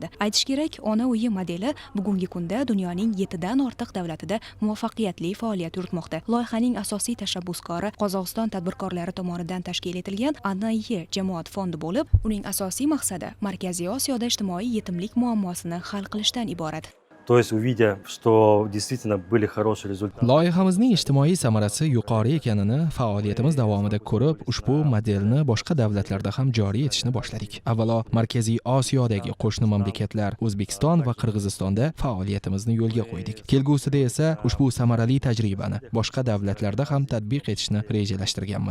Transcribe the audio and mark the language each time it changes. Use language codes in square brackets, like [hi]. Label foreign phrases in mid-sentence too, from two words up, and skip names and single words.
[uz] Aytish kerak, Ona uyi modeli bugungi kunda dunyoning 7 dan ortiq davlatida muvaffaqiyatli faoliyat yuritmoqda. Loyihaning asosiy tashabbuskori Qozog'iston tadbirkorlari tomonidan tashkil etilgan Ana uyi jamoat fondi bo'lib, uning asosiy maqsadi Markaziy Osiyoda ijtimoiy yetimlik muammosini hal qilishdan iborat. [ru] То есть, увидя, что действительно были хорошие результаты. [uz] Loyihamizning ijtimoiy samarasi yuqori ekanini faoliyatimiz davomida ko'rib, ushbu modelni boshqa davlatlarda ham joriy etishni boshladik. Avvalo, Markaziy Osiyodagi qo'shni mamlakatlar O'zbekiston va Qirg'izistonda faoliyatimizni yo'lga qo'ydik. Kelgusida esa ushbu samarali tajribani boshqa davlatlarda ham tatbiq etishni rejalashtirganmiz.